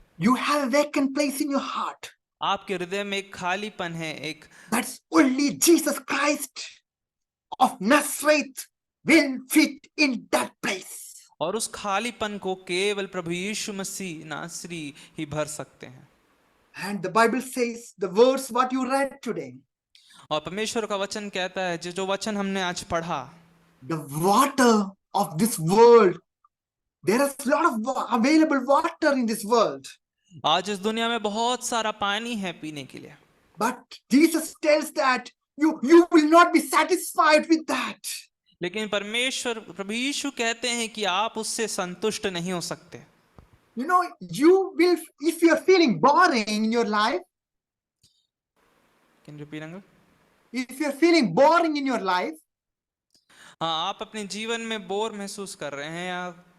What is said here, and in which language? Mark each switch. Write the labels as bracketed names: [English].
[English] You have a vacant place in your heart. [Hindi] आपके हृदय में एक खालीपन है, एक [English] That's only Jesus Christ of Nazareth will fit in that place. [Hindi] और उस खालीपन को केवल प्रभु यीशु मसीह नासरी ही भर सकते हैं। [English] And the Bible says the words what you read today, [Hindi] और परमेश्वर का वचन कहता है, जो वचन हमने आज पढ़ा, [English] the water of this world, there is a lot of available water in this world. [Hindi] आज इस दुनिया में बहुत सारा पानी है पीने के लिए, [English] But Jesus tells that you will not be satisfied with that. [Hindi] लेकिन प्रभु यीशु कहते हैं कि आप उससे संतुष्ट नहीं हो सकते। [English] You know, you will, if you are feeling boring in your life, Can you repeat, uncle? if you are feeling boring in your life, [Hindi] हाँ, आप अपने जीवन में बोर महसूस कर रहे हैं, या